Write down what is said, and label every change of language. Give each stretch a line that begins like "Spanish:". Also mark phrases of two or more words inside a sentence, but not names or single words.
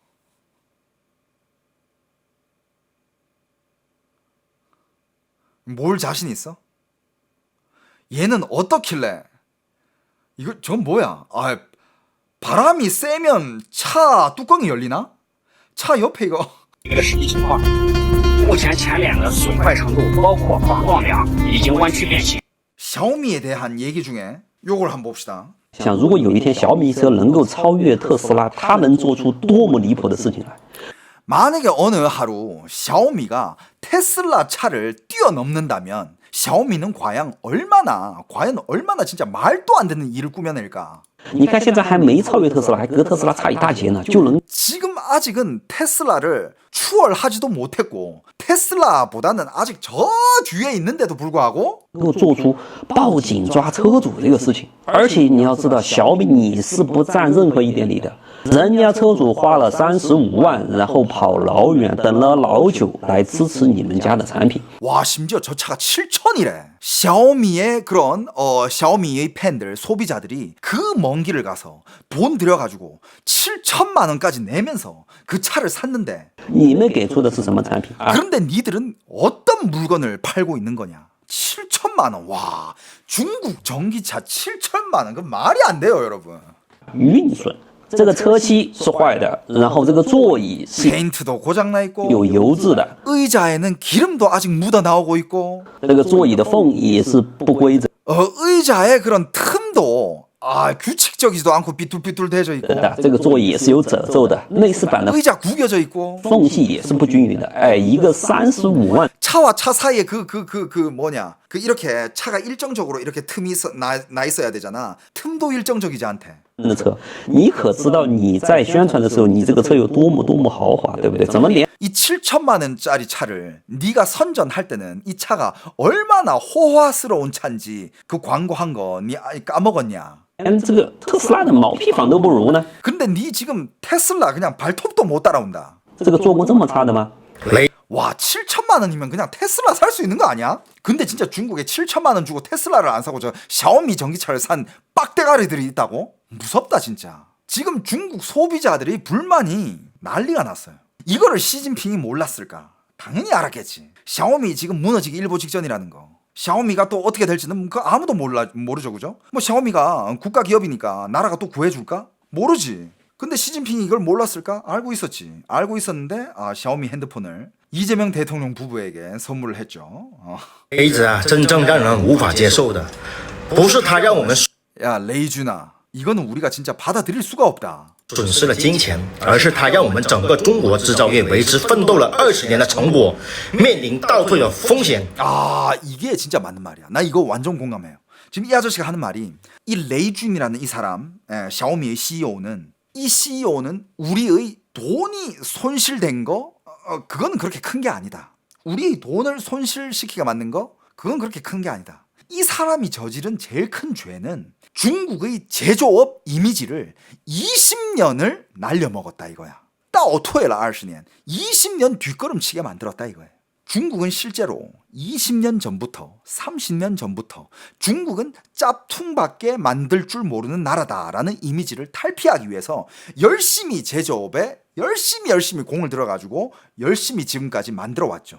Korean: 뭘 자신 있어? 얘는 어떻길래? 저건 뭐야? 바람이 세면 차 뚜껑이 열리나? 차 옆에 이거.
Chinese: 一个实际情况，目前前脸的损坏程度包括防撞梁已经弯曲变形。
Korean: 샤오미에 대한 얘기 중에 요걸 한번 봅시다.
Chinese: 想如果有一天小米车能够超越特斯拉，它能做出多么离谱的事情来？
Korean: 만약에 어느 하루 샤오미가 테슬라 차를 뛰어넘는다면 샤오미는 과연 얼마나 진짜 말도 안 되는 일을 꾸며낼까?
Chinese: 你看现在还没超越特斯拉，还隔特斯拉差一大截呢，就能
Korean: 지금 아직은 테슬라를 추월하지도 못했고 테슬라보다는 아직 저 뒤에 있는데도 불구하고
Chinese: 能够做出报警抓车主这个事情。而且你要知道，小米你是不占任何一点理的。人家车主花了35万，然后跑老远等了老久来支持你们家的产品。
Korean: 와, 심지어 저 차가 7천이래. 샤오미의 그런 샤오미의 팬들, 소비자들이 그 먼 길을 가서 돈 들여가지고 7천만 원까지 내면서 그 차를 샀는데
Chinese: 你们给出的是什么产品？
Korean: 그런데 니들은 어떤 물건을 팔고 있는 거냐? 7천만 원. 와, 중국 전기차 7천만 원. 그 말이 안 돼요, 여러분.
Chinese: 运损。这个车漆是坏的，然后这个座椅是
Korean: 페인트도 고장나 있고
Chinese: 有油渍的，
Korean: 의자에는 기름도 아직 묻어 나오고 있고
Chinese: 这个座椅的缝也是不规则。
Korean: 의자의 그런 틈도 규칙적이지도 않고 삐뚤삐뚤 되져 있고
Chinese: 这个座椅也是有褶皱的，内饰板的
Korean: 의자 구겨져 있고
Chinese: 缝隙也是不均匀的。哎，一个35万，
Korean: 차와 차 사이에 그 이렇게 차가 일정적으로 이렇게 틈이 나 있어야 되잖아. 틈도 일정적이지 않대.
Chinese: 的车，你可知道你在宣传的时候，你这个车有多么豪华，对不对？怎么连
Korean: 이 7천만 원짜리 차를 네가 선전할 때는 이 차가 얼마나 호화스러운 차인지 그 광고한 거 니 까먹었냐?
Chinese: 连这个特斯拉的毛坯房都不如呢？
Korean: 근데 니 지금 테슬라 그냥 발톱도 못 따라온다.
Chinese: 这个做工这么差的吗？
Korean: 와, 7천만 원이면 그냥 테슬라 살 수 있는 거 아니야? 근데 진짜 중국에 7천만 원 주고 테슬라를 안 사고 저 샤오미 전기차를 산 빡대가리들이 있다고? 무섭다 진짜. 지금 중국 소비자들이 불만이 난리가 났어요. 이거를 시진핑이 몰랐을까? 당연히 알았겠지. 샤오미 지금 무너지기 일보 직전이라는 거. 샤오미가 또 어떻게 될지는 그 아무도 모르죠, 그죠? 뭐 샤오미가 국가 기업이니까 나라가 또 구해줄까? 모르지. 근데 시진핑이 이걸 몰랐을까? 알고 있었지. 알고 있었는데 샤오미 핸드폰을 이재명 대통령 부부에게 선물을 했죠.
Chinese: 雷子啊，真正让人无法接受的，不是他让我们
Korean: 야, 레이준아, 이거는 우리가 진짜 받아들일 수가 없다.
Chinese: 损失了金钱，而是他让我们整个中国制造业为之奋斗了20年的成果面临倒退的风险。
Korean: 이게 진짜 맞는 말이야. 나 이거 완전 공감해요. 지금 이 아저씨가 하는 말이 이 레이준이라는 이 사람, 샤오미의 CEO는 이 CEO는 우리의 돈이 손실된 거 그건 그렇게 큰 게 아니다. 우리의 돈을 손실시키게 만든 거 그건 그렇게 큰 게 아니다. 이 사람이 저지른 제일 큰 죄는 중국의 제조업 이미지를 20년을 날려먹었다 이거야.
Chinese: 倒退了20年
Korean: 20년 뒷걸음치게 만들었다 이거예요. 중국은 실제로 20년 전부터 30년 전부터 중국은 짭퉁밖에 만들 줄 모르는 나라다라는 이미지를 탈피하기 위해서 열심히 제조업에 열심히 공을 들여가지고 열심히 지금까지 만들어 왔죠.